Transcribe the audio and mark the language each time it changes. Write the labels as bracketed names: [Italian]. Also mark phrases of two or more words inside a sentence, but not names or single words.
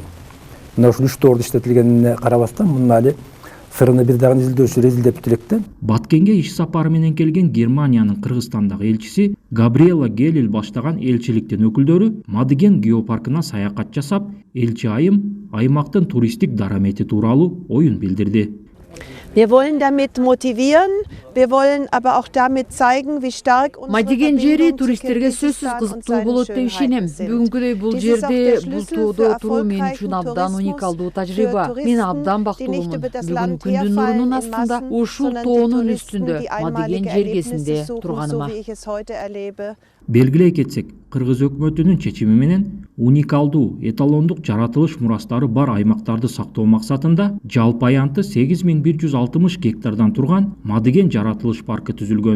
[Kyrgyz] Мына ушул 3 доорду иштетилгенине карабастан, мунун али сырыны бир дагы изилдөөчүлөр изилдеп электе. Баткенге иш сапары менен келген Германиянын Кыргызстандагы элчиси Габриэла Гелил баштаган элчиликтин өкүлдөрү Мадыген геопаркына саякат жасап, элчи айым аймактын туристтик дарамети тууралуу оюн билдирди. [German] Wir wollen damit motivieren, wir wollen aber auch damit zeigen, wie stark unsere [Kyrgyz] Мадыген жери туристтерге сөзсүз кызыктуу болот деп ишенем. Бүгүнкүдөй бул жерде бул тоодо туруу мен үчүн абдан уникалдуу тажрыйба. Мен абдан бактылуумун. Бүгүн күндүн нурунун астында ушул тоонун үстүндө Мадыген жергесинде турганыма. Белгилей кетсек, Кыргыз өкмөтүнүн чечими менен уникалдуу, эталондук жаратылыш мурастары бар аймактарды сактоо максатында жалпы аянты 8160 гектардан турган Мадыген жаратылыш паркы түзүлгөн.